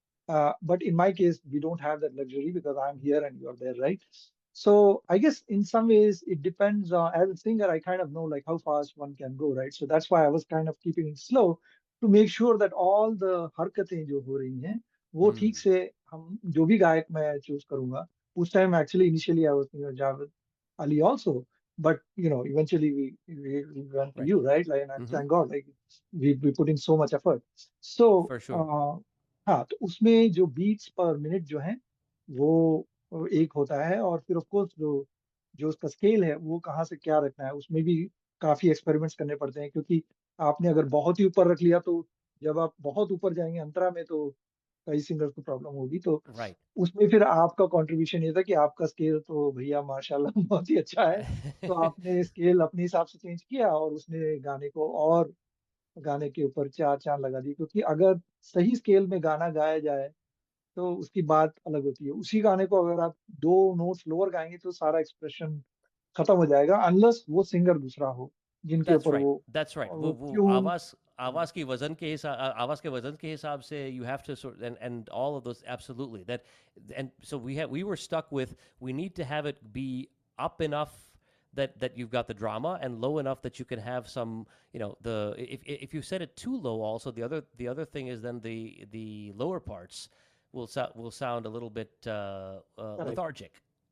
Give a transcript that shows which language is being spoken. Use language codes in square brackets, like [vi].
[en] But in my case, we don't have that luxury because I'm here and you're there, right? So I guess in some ways it depends on, as a singer, I kind of know like how fast one can go, right? So that's why I was kind of keeping it slow to make sure that all the [hi] हरकतें जो हो रही हैं वो ठीक [en] Mm. [hi] से हम जो भी गायक मैं चूज करूंगा उस time [en] Actually initially I was Javed Ali also, but eventually we went to Right. you, right? Like, and Mm-hmm. thank God, like we put in so much effort. So For sure. [hi] हाँ, तो उसमें जो beats पर minute जो है वो एक होता है, और फिर ऑफ कोर्स जो जो उसका स्केल है वो कहाँ से क्या रखना है उसमें भी काफी एक्सपेरिमेंट्स करने पड़ते हैं, क्योंकि आपने अगर बहुत ही ऊपर रख लिया तो जब आप बहुत ऊपर जाएंगे अंतरा में तो कई सिंगर्स को प्रॉब्लम होगी, तो [en] Right. [hi] उसमें फिर आपका कंट्रीब्यूशन ये था कि आपका स्केल तो भैया माशाल्लाह बहुत ही अच्छा है, तो आपने स्केल अपने हिसाब से चेंज किया और उसने गाने को और गाने के ऊपर चार चांद लगा दिए, क्योंकि अगर सही स्केल में गाना गाया जाए तो उसकी बात अलग होती है। उसी गाने को अगर आप दो नोट्स लोअर गाएंगे तो सारा एक्सप्रेशन खत्म हो जाएगा, अनलेस वो सिंगर दूसरा हो। जिनके [en] That's [hi] ऊपर [en] right. [hi] वो [en] That's right. [hi] वो ट्यून। आवाज के वजन के हिसाब से [en] you have to and all of those absolutely that and so we were stuck with we need to have it be up enough that you've got the drama and low enough that you can have some the if you set it too low also the other thing is then the lower parts will sound a little bit lethargic.